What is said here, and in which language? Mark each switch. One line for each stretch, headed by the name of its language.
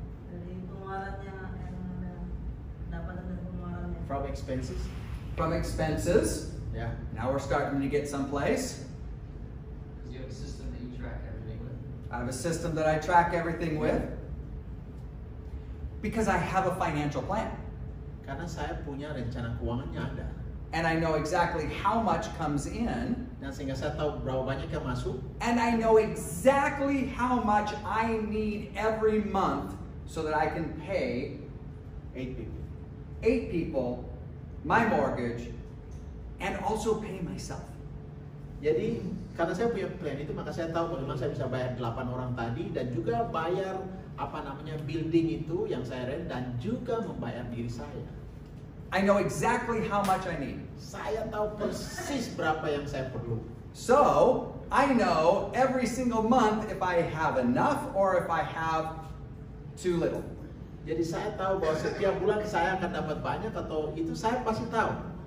Indonesian: Dari pengeluarannya yang pendapatan dari pengeluarannya.
English: From expenses. From expenses.
Indonesian: Ya.
English: Now we're starting to get someplace. Because you have a system that you track everything with. I have a system that I track everything with. Because I have a financial plan.
Indonesian: Karena saya punya rencana keuangannya ada.
English: And I know exactly how much comes in.
Indonesian: Dan sehingga saya tahu berapa banyak yang masuk.
English: And I know exactly how much I need every month so that I can pay 8 people. 8 people my mortgage and also pay myself.
Indonesian: Jadi karena saya punya plan itu, maka saya tahu bagaimana saya bisa bayar 8 orang tadi dan juga bayar building itu yang saya rent dan juga membayar diri saya.
English: I know exactly how much I need.
Indonesian: Saya tahu persis berapa yang saya perlu.
English: So, I know every single month if I have enough or if I have too little.
Indonesian: Jadi saya tahu bahwa setiap bulan saya akan dapat banyak atau itu saya pasti tahu.